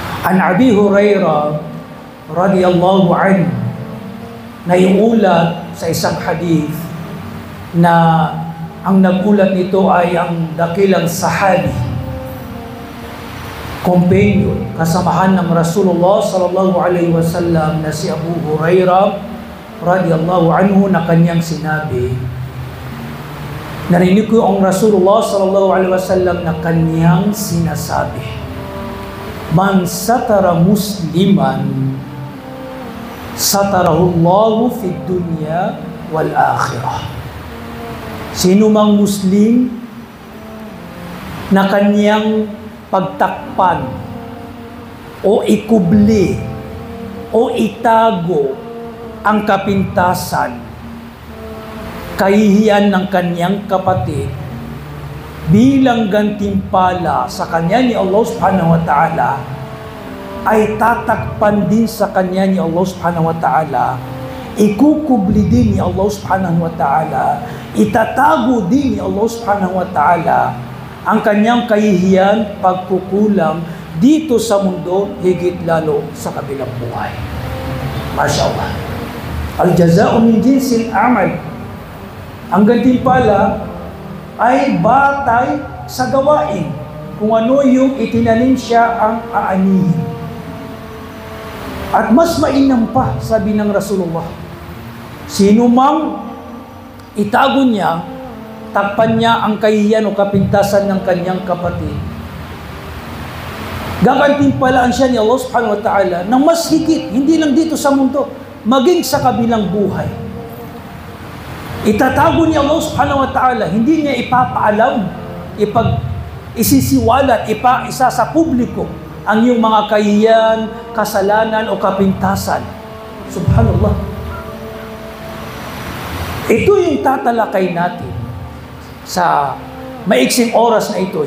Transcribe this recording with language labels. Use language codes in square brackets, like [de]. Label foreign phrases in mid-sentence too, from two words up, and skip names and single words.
[ar] عن أبي هريرة رضي الله عنه, [tl] na iulat sa isang hadith na ang nagulat nito ay ang dakilang sahabi, companion, kasamahan ng Rasulullah [ar] صلى الله عليه وسلم [tl] na si Abu Hurairah [ar] رضي الله عنه, [tl] na kanyang sinabi, narinig ko ang Rasulullah [ar] صلى الله عليه وسلم [tl] na kanyang sinasabi, [ar] من ستر مسلما ستره الله في الدنيا والآخرة. [tl] Sino mang Muslim na kanyang pagtakpan o ikubli o itago ang kapintasan, kahihiyan ng kanyang kapatid, bilang gantimpala sa kanya ni Allah [ar] سبحانه وتعالى, [tl] ay tatakpan din sa kanya ni Allah [ar] سبحانه وتعالى, [tl] ikukubli din ni Allah [ar] سبحانه وتعالى, [tl] itatago din ni Allah [ar] سبحانه وتعالى [tl] ang kanyang kahihiyan, pagkukulang dito sa mundo, higit lalo sa kabilang buhay. MashaAllah. [ar] الجزاء من جنس العمل. [tl] Ang gantimpala ay batay sa gawain. Kung ano yung itinanim siya ang aanihin. At mas mainam pa, sabi ng Rasulullah, sino mang itago niya, takpan niya ang kahihiyan o kapintasan ng kanyang kapatid, gagantimpalaan siya ni Allah [ar] سبحانه وتعالى [tl] ng mas higit, hindi lang dito sa mundo, maging sa kabilang buhay. Itatago ni Allah [ar] سبحانه وتعالى, [tl] hindi niya ipapaalam, isisiwalat, isa sa publiko ang iyong mga kahihiyan, kasalanan o kapintasan. Subhanallah. Ito yung tatalakay natin sa maiksing oras na ito.